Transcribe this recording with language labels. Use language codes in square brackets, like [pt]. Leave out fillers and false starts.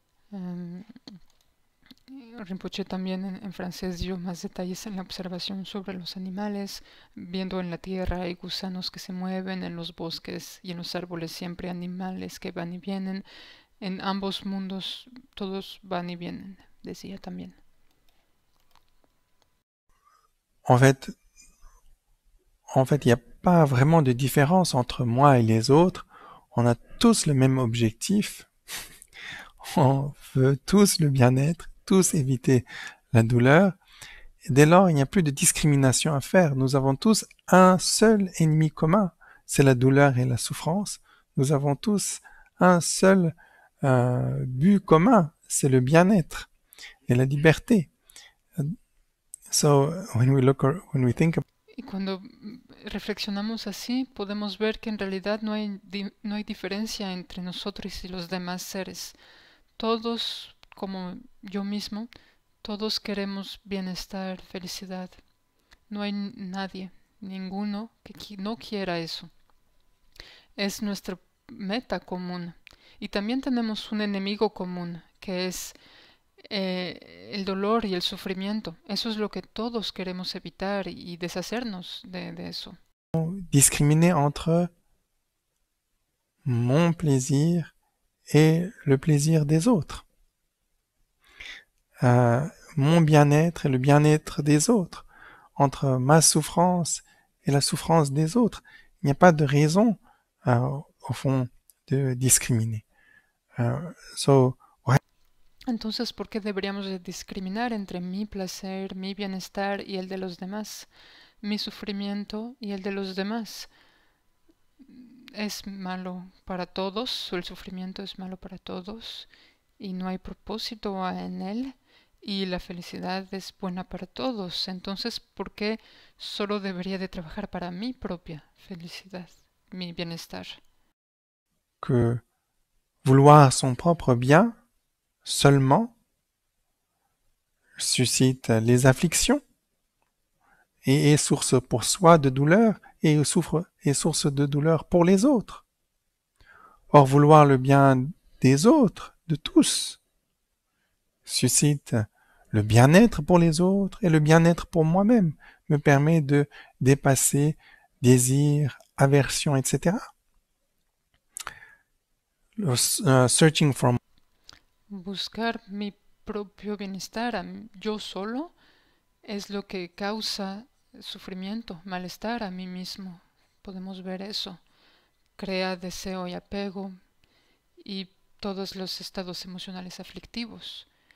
[es] Um, Rinpoche también en francés dio más detalles en la observación sobre los animales, viendo en la tierra hay gusanos que se mueven, en los bosques y en los árboles siempre animales que van y vienen. En ambos mundos todos van y vienen, decía también. [fr] En fait, il n'y a pas vraiment de différence entre moi et les autres. On a tous le même objectif. On veut tous le bien-être, tous éviter la douleur. Et dès lors, il n'y a plus de discrimination à faire. Nous avons tous un seul ennemi commun, c'est la douleur et la souffrance. Nous avons tous un seul but commun, c'est le bien-être et la liberté. [en] So when we think [es] Y cuando reflexionamos así, podemos ver que en realidad no hay diferencia entre nosotros y los demás seres. Todos, como yo mismo, todos queremos bienestar, felicidad. No hay nadie, ninguno que no quiera eso. Es nuestra meta común. Y también tenemos un enemigo común, que es el dolor y el sufrimiento. Eso es lo que todos queremos evitar y deshacernos de eso. [fr] discriminer entre mon plaisir et le plaisir des autres. Mon bien-être et le bien-être des autres. Entre ma souffrance et la souffrance des autres. Il n'y a pas de raison, au fond, de discriminer. [es] Entonces, ¿por qué deberíamos de discriminar entre mi placer, mi bienestar y el de los demás? Mi sufrimiento y el de los demás. Es malo para todos, el sufrimiento es malo para todos y no hay propósito en él, y la felicidad es buena para todos. Entonces, ¿por qué solo debería de trabajar para mi propia felicidad, mi bienestar? [fr] Que vouloir son propre bien seulement suscite les afflictions et est source pour soi de douleur et est source de douleur pour les autres. Or, vouloir le bien des autres, de tous, suscite le bien-être pour les autres et le bien-être pour moi-même, me permet de dépasser désirs, aversions, etc. [en] Searching for [es] Buscar mi propio bienestar yo solo es lo que causa sufrimiento, malestar a mí mismo. Podemos ver eso. Crea deseo y apego y todos los estados emocionales aflictivos.